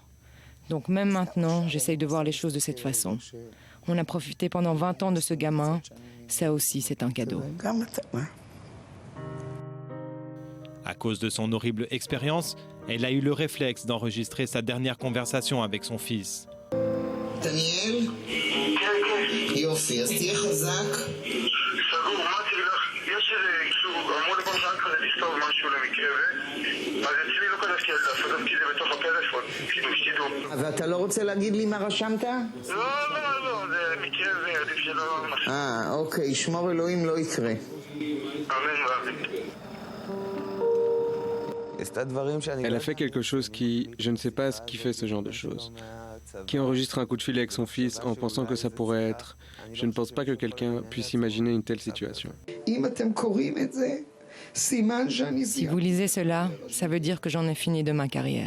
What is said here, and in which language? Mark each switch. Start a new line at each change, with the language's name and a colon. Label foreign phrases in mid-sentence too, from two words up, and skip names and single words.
French: Donc même maintenant, j'essaye de voir les choses de cette façon. On a profité pendant 20 ans de ce gamin. Ça aussi, c'est un cadeau. À cause de son horrible expérience, elle a eu le réflexe d'enregistrer sa dernière conversation avec son fils.
Hebrew: דניאל? יופי, אז תהיה חזק. סגור, אמרתי לך, יש איזה, אמרו לי פעם רק כזה לכתוב משהו למקרה, אז אצלי לא כתבתי על דף, כתבתי את זה בתוך הפלאפון, כאילו שתדעו. ואתה לא רוצה להגיד לי מה רשמת? לא, זה מקרה ועדיף שלא... אוקיי, שמור אלוהים לא יקרה. אמן ואמן.
French: Elle a fait quelque chose qui, je ne sais pas ce qui fait ce genre de choses, qui enregistre un coup de fil avec son fils en pensant que ça pourrait être. Je ne pense pas que quelqu'un puisse imaginer une telle situation. Si vous lisez cela, ça veut dire que j'en ai fini de ma carrière.